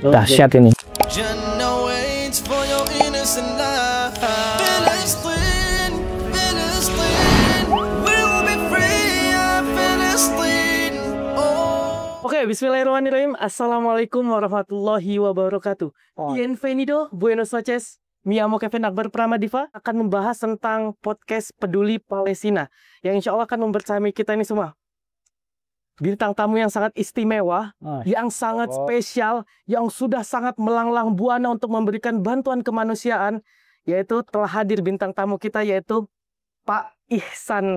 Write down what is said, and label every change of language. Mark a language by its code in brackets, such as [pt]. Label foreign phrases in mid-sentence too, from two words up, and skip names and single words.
[id] Dahsyat ini. [ar] Oke, bismillahirrahmanirrahim. السلام عليكم ورحمة الله وبركاته. [es] Bienvenido, buenos noches. Mi amo [id] Kevin Akbar Pramadiva akan membahas tentang podcast Peduli Palestina yang [ar] إن شاء الله [id] akan membersamai kita ini semua. Bintang tamu yang sangat istimewa, yang sangat spesial, yang sudah sangat melanglang buana untuk memberikan bantuan kemanusiaan, yaitu telah hadir bintang tamu kita, yaitu Pak Ihsan.